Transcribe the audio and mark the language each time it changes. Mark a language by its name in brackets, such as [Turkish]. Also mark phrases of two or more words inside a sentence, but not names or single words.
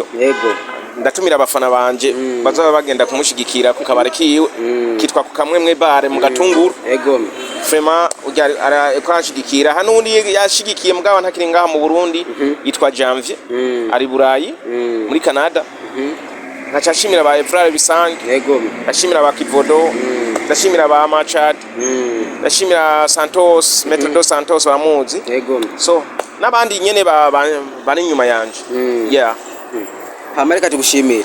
[Rundi] yego ndatumira abafana banje bazaba bagenda kumushigikira ku kabare kiwe kitwa ku kamwe bare mu Gatunguru yego Fema ariko anshigikira hanundi yashigikiye mugabo ntakiri ngaha mu Burundi yitwa Janvier ari Burayi muri Canada nkacashimira ba Efrare bisange yego ndashimira ba Kivodo ndashimira ba Machad ndashimira Santos Metodo Santos wa muzi yego so nabandi nyene bari nyuma yanje yeah Amerika tugushimira